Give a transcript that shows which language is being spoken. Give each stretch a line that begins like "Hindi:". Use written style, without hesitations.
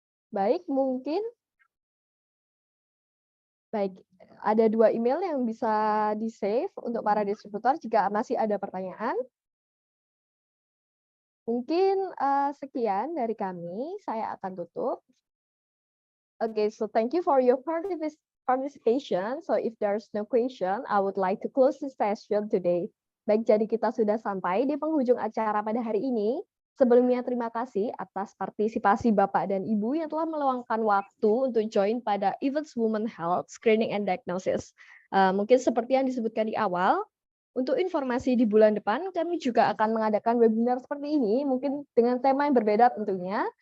Indonesian: Baik, mungkin ada 2 email yang bisa di-save untuk para distributor jika masih ada pertanyaan. Mungkin sekian dari kami, saya akan tutup.
English: Okay, so thank you for your participation. So if there's no question, I would like to close this session today.
Indonesian: Baik, jadi kita sudah sampai di penghujung acara pada hari ini. Sebelumnya terima kasih atas partisipasi Bapak dan Ibu yang telah meluangkan waktu untuk join pada Events Women Health Screening and Diagnosis. Mungkin seperti yang disebutkan di awal, untuk informasi di bulan depan kami juga akan mengadakan webinar seperti ini, mungkin dengan tema yang berbeda tentunya.